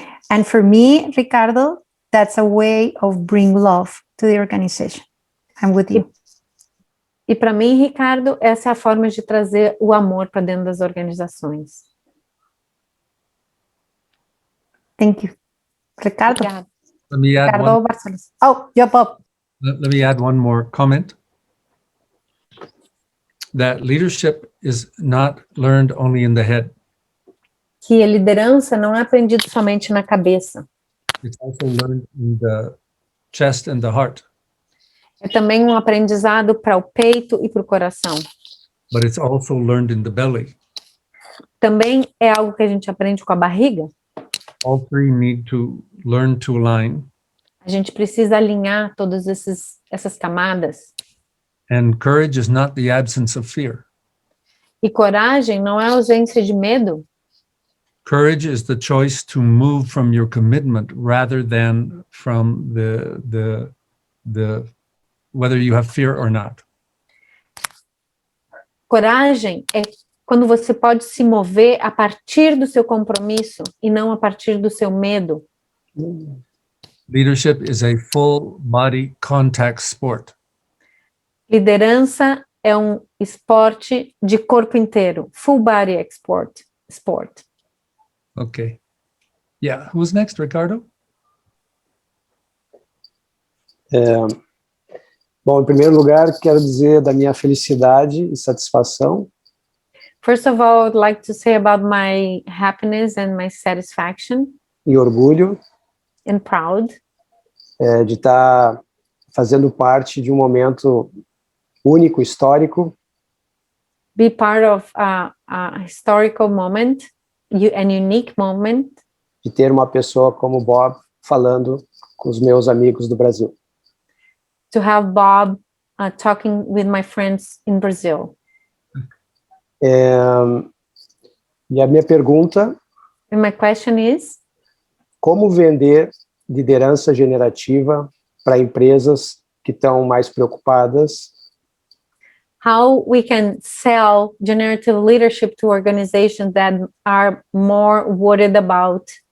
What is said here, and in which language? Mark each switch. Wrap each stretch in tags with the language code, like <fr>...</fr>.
<en>And for me, Ricardo, that's a way of bring love to the organization. I'm with you.</en> <pt>E para mim, Ricardo, essa é a forma de trazer o amor para dentro das organizações.</pt> <en>Thank you. Ricardo.</en> <pt>Obrigada.</pt> <en>Let me add Ricardo one. Barcelos. Oh, yeah, Bob. Let me add one more comment. That leadership is not learned only in the head.</en> <pt>Que a liderança não é aprendida somente na cabeça.</pt> <en>It's also learned in the chest and the heart.</en> <pt>É também um aprendizado para o peito e para o coração.</pt> <en>But it's also learned in the belly.</en> <pt>Também é algo que a gente aprende com a barriga.</pt> <en>All three need to learn to align.</en> <pt>A gente precisa alinhar todas essas camadas.</pt> <en>And courage is not the absence of fear.</en> <pt>E coragem não é ausência de medo.</pt> <en>Courage is the choice to move from your commitment rather than from the whether you have fear or not.</en> <pt>Coragem é quando você pode se mover a partir do seu compromisso e não a partir do seu medo.</pt> <en>Leadership is a full body contact sport.</en> <pt>Liderança é um esporte de corpo inteiro,</pt> <en>full body sport. Okay. Yeah, who's next, Ricardo?</en> <pt>Bom, em primeiro lugar, quero dizer da minha felicidade e satisfação</pt> <en>First of all, I would like to say about my happiness and my satisfaction</en> <pt>e orgulho</pt> <en>and proud</en> <pt>de estar fazendo parte de um momento único, histórico,</pt> <en>be part of a historical moment, an unique moment,</en> <pt>de ter uma pessoa como o Bob falando com os meus amigos do Brasil.</pt> <en>to have Bob talking with my friends in Brazil.</en> <pt>E a minha pergunta,</pt> <en>And my question is,</en> <pt>como vender liderança generativa para empresas que estão mais preocupadas</pt> <en>how we can sell generative leadership to organizations that are more worried about</en>